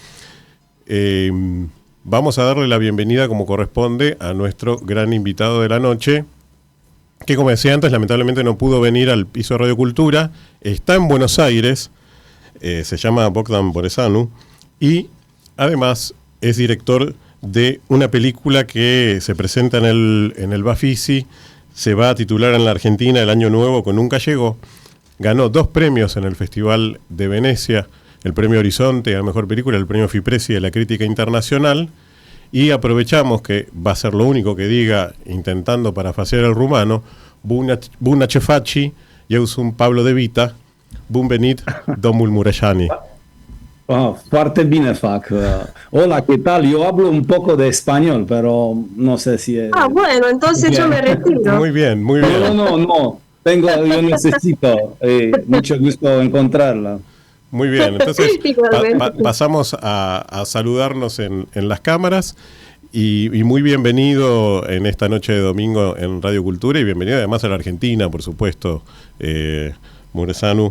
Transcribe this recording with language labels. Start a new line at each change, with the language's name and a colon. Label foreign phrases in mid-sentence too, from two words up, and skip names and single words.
Spanish: Vamos a darle la bienvenida como corresponde a nuestro gran invitado de la noche, que como decía antes, lamentablemente no pudo venir al piso de Radio Cultura, está en Buenos Aires, se llama Bogdan Boresanu, y además es director de una película que se presenta en el Bafisi, se va a titular en la Argentina El Año Nuevo con Nunca Llegó. Ganó 2 premios en el Festival de Venecia, el premio Horizonte a Mejor Película, el premio Fipresi de la Crítica Internacional, y aprovechamos que va a ser lo único que diga, intentando parafasear el rumano,
Romanian: Bună ce faci, eu sunt Pablo de Vita, bun venit, domnul Mureșani. Foarte bine fac.
Spanish: Hola, ¿qué tal? Yo hablo un poco de español, pero no sé si es... Bueno, entonces yo me retiro. Muy bien, muy bien. No. Yo necesito. Mucho gusto encontrarla. Muy bien, entonces pasamos a saludarnos en las cámaras y muy bienvenido en esta noche de domingo en Radio Cultura y bienvenido además a la Argentina, por supuesto, Mureșanu.